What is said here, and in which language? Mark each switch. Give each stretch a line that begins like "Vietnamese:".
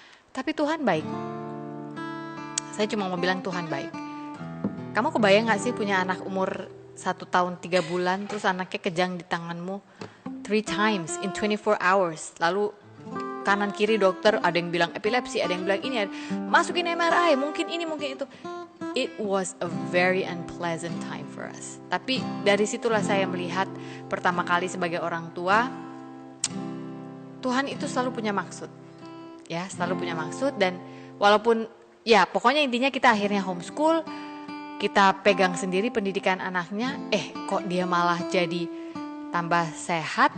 Indonesian: Tapi Tuhan baik. Saya cuma mau bilang Tuhan baik. Kamu kebayang gak sih punya anak umur 1 tahun 3 bulan, terus anaknya kejang di tanganmu
English: 3 times in 24 hours.
Indonesian: Lalu kanan kiri dokter ada yang bilang epilepsi, ada yang bilang ini, masukin MRI, mungkin ini, mungkin itu.
English: It was a very unpleasant time for us.
Indonesian: Tapi dari situlah saya melihat pertama kali sebagai orang tua, Tuhan itu selalu punya maksud. Ya, selalu punya maksud. Dan walaupun ya pokoknya intinya kita akhirnya homeschool, kita pegang sendiri pendidikan anaknya, kok dia malah jadi tambah sehat.